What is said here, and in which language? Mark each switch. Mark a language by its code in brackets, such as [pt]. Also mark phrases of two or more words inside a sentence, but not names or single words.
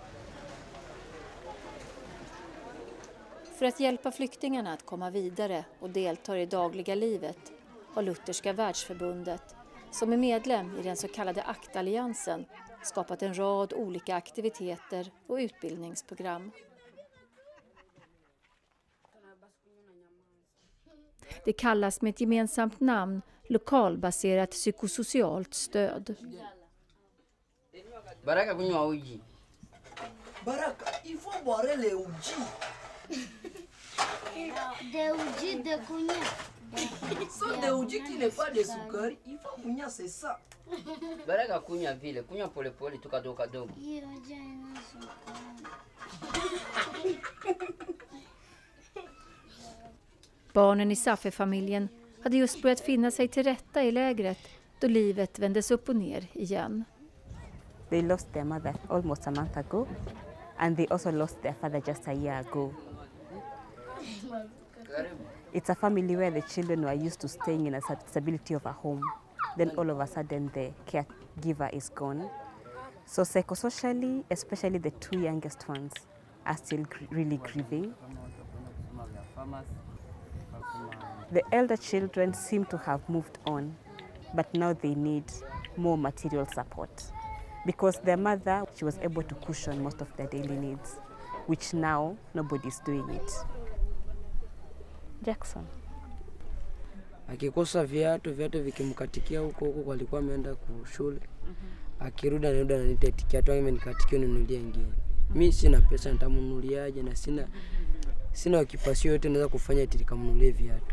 [sv] För att hjälpa flyktingarna att komma vidare och delta i dagliga livet har Lutherska världsförbundet, som är medlem i den så kallade aktalliansen, skapat en rad olika aktiviteter och utbildningsprogram. Det kallas med ett gemensamt namn lokalbaserat psykosocialt stöd. [sw] Baraka kunywa uji. Baraka, [fr] il faut boire le uji. De uji de kunya. So de uji qui n'est pas de sucre, il faut kunya c'est ça. [sw] Baraka kunywa vile, kunywa pole pole tu kadogo. Hiyo jana sukari. [sv] Barnen i Safe-familjen hade just börjat finna sig till rätta i lägret då livet vändes upp och ner igen. [en] They lost their mother almost a month ago, and they also lost their father just a year ago. It's a family where the children were used to staying in a stability of a home. Then all of a sudden the caregiver is gone. So psychosocially, especially the two youngest ones, are still really grieving. The elder children seem to have moved on, but now they need more material support. Because their mother, she was able to cushion most of their daily needs, which now nobody's doing it. Jackson. [sw] Akikosa viatu vikimkatikia huko walikuwa ameenda shule. Akirudi ananiita tiketi yangu imenikatikia ninunulie ingine. Mimi sina pesa nitamnunuliaje na sina kipasio yote naweza kufanya eti nikamnunulie viatu.